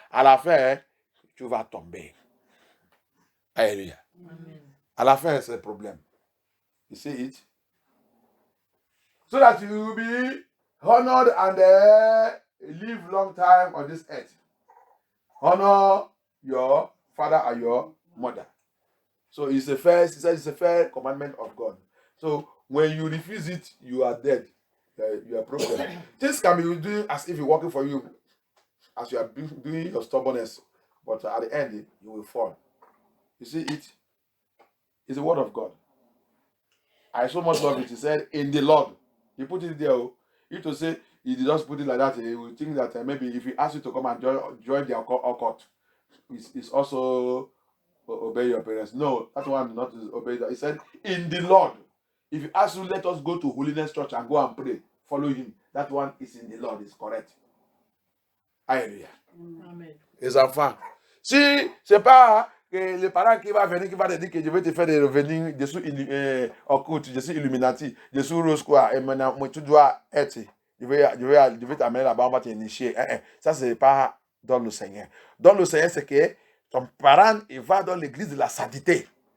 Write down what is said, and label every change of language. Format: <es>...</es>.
<fr>À la fin, tu vas tomber. Alléluia. À la fin, c'est le problème.</fr> <en>You see it? So that you will be honored and live long time on this earth. Honor your father and your mother. So it's a fair commandment of God. So when you refuse it, you are dead. You are broken. Things can be doing as if it's working for you, as you are doing your stubbornness, but at the end you will fall. You see it? It's the word of God. I so much love it. He said, in the Lord. He put it there. If to say he did not put it like that, he will think that maybe if he asks you to come and join the occult, it's also obey your parents. No, that one not obey that. He said, in the Lord. If you ask you, let us go to Holiness Church and go and pray, follow him. That one is in the Lord, it's correct.</en> <fr>Alléluia. Amen. Les enfants. Si c'est pas que le parent qui va venir, qui va te dire que je vais te faire des revenus, je suis occulte, je suis Illuminati, je suis Rose quoi, et maintenant, moi, tu dois être, je vais t'amener là-bas, on va t'initier. Ça, c'est pas dans le Seigneur. Dans le Seigneur, c'est que ton parent, il va dans l'église de la sainteté.</fr>